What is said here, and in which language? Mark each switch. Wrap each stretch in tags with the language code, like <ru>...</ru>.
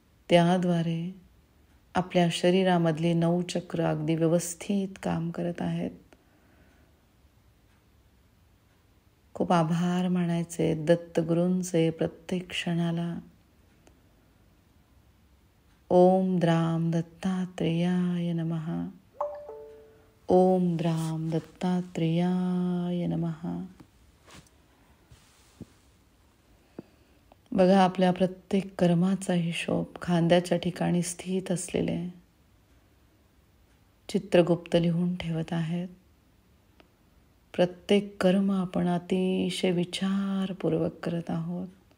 <mr>त्याद्वारे आपल्या शरीरामधली 9 चक्र अगदी व्यवस्थित काम करत आहेत. खूप आभार मानायचे दत्तगुरूंचे प्रत्येक क्षणाला.</mr> <sa>ओम द्राम दत्तात्रेयाय नमः. ओम द्राम दत्तात्रेयाय नमः.</sa> <mr>बघा, आपल्या प्रत्येक कर्माचा हिशोब खांद्याच्या ठिकाणी स्थित असलेले चित्रगुप्त लिहून ठेवत आहेत. प्रत्येक कर्म आपण अतिशय विचारपूर्वक करत आहोत.</mr>